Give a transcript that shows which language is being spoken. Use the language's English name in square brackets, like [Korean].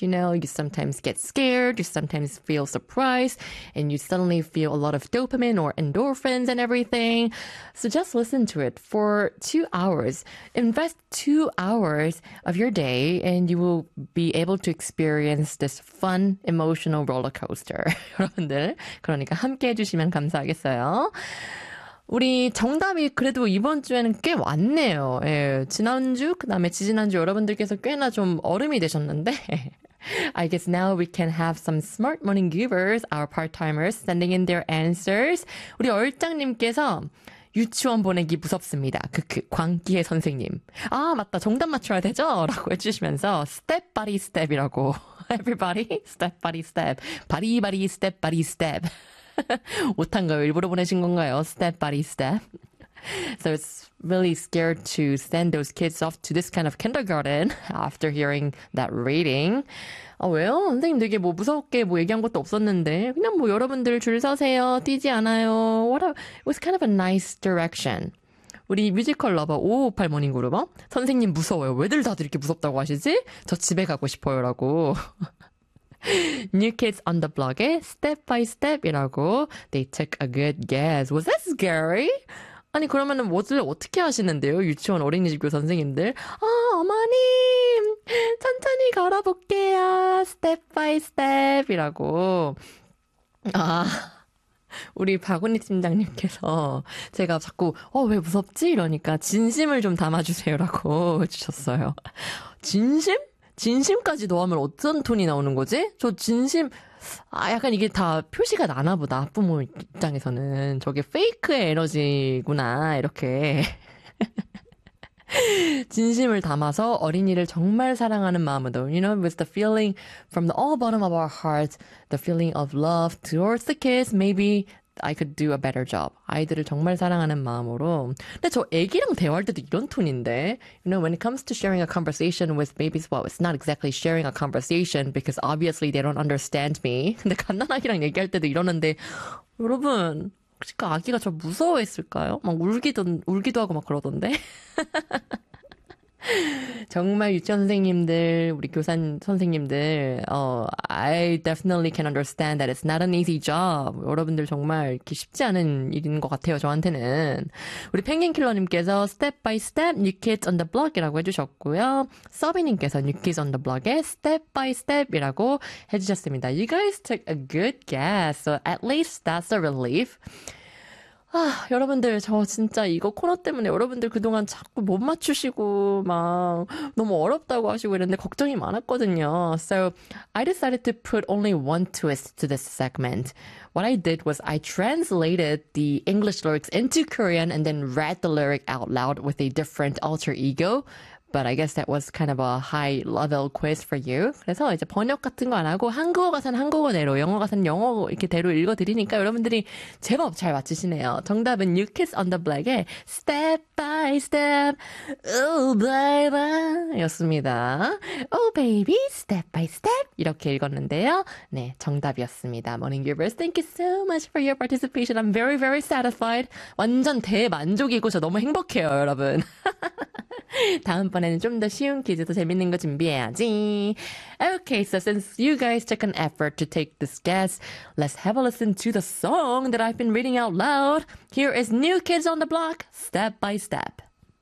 [English] You know, you sometimes get scared, you sometimes feel surprised, and you suddenly feel a lot of dopamine or endorphins and everything. So just listen to it for 2 hours. Invest 2 hours of your day and you will be able to experience this fun emotional roller coaster. [Korean] 여러분들, 그러니까 함께 해주시면 감사하겠어요. 우리 정답이 그래도 이번 주에는 꽤 왔네요. 예, 지난주, 그 다음에 지지난주 여러분들께서 꽤나 좀 얼음이 되셨는데. [English] I guess now we can have some smart morning givers, our part-timers, sending in their answers. [Korean] 우리 얼짱님께서 유치원 보내기 무섭습니다. 그 광기의 선생님. 아, 맞다. 정답 맞춰야 되죠? 라고 해주시면서 [English] step by step 이라고. Everybody, step by step. 바리바리 step by step. [Korean] 못한 거 일부러 보내신 건가요? [English] Step by step. So it's really scared to send those kids off to this kind of kindergarten after hearing that reading. [Korean] Oh, well, 선생님 되게 뭐 무섭게 뭐 얘기한 것도 없었는데 그냥 뭐 여러분들 줄 서세요. 뛰지 않아요. [English] What a, it was kind of a nice direction. [Korean] 우리 뮤지컬 러버 558 모닝 그룹 선생님 무서워요. 왜들 다들 이렇게 무섭다고 하시지? 저 집에 가고 싶어요 라고. [English] New Kids on the Block의 Step by Step이라고 They took a good guess. Was that scary? [Korean] 아니 그러면은 뭐들 어떻게 하시는데요? 유치원 어린이집교 선생님들. 아, 어머님. 천천히 걸어 볼게요. 스텝 바이 스텝이라고. 아. 우리 박은희 팀장님께서 제가 자꾸 왜 무섭지? 이러니까 진심을 좀 담아 주세요라고 주셨어요. 진심? 진심까지 넣으면 어떤 톤이 나오는 거지? 저 진심 약간 이게 다 표시가 나나 보다. 부모 입장에서는 저게 페이크의 에너지구나 이렇게. 진심을 담아서 어린이를 정말 사랑하는 마음으로 [English] You know, with the feeling from the all bottom of our hearts, the feeling of love towards the kids, maybe I could do a better job. [Korean] 아이들을 정말 사랑하는 마음으로. 근데 저 애기랑 대화할 때도 이런 톤인데. [English] You know, when it comes to sharing a conversation with babies, well, it's not exactly sharing a conversation because obviously they don't understand me. [Korean] 근데 갓난아기랑 얘기할 때도 이러는데, 여러분, 그러니까 아기가 저 무서워했을까요? 막 울기도 하고 막 그러던데. 정말 유치원 선생님들, 우리 교사 선생님들, [English] I definitely can understand that it's not an easy job. [Korean] 여러분들 정말 이렇게 쉽지 않은 일인 것 같아요, 저한테는. 우리 펭귄킬러님께서 step by step, new kids on the block이라고 해주셨고요. 서비님께서 new kids on the block에 step by step이라고 해주셨습니다. [English] You guys took a good guess, so at least that's a relief. [Korean] 아, 여러분들 저 진짜 이거 코너 때문에 여러분들 그동안 자꾸 못 맞추시고 막 너무 어렵다고 하시고 이랬는데 걱정이 많았거든요. [English] So I decided to put only one twist to this segment. What I did was I translated the English lyrics into Korean and then read the lyric out loud with a different alter ego. But I guess that was kind of a high level quiz for you. [Korean] 그래서 이제 번역 같은 거 안 하고 한국어 가사는 한국어대로, 영어 가사는 영어 이렇게 대로 읽어드리니까 여러분들이 제법 잘 맞추시네요. 정답은 New Kids on the Block의 Step by Step, Oh Baby였습니다. Oh Baby, Step by Step 이렇게 읽었는데요. 네, 정답이었습니다. [English] Morning Givers, thank you so much for your participation. I'm very, very satisfied. [Korean] 완전 대만족이고 저 너무 행복해요, 여러분. 다음번에는 좀 더 쉬운 퀴즈도 재밌는 거 준비해야지. [English] Okay, so since you guys took an effort to take this guess, let's have a listen to the song that I've been reading out loud. Here is New Kids on the Block, Step by Step.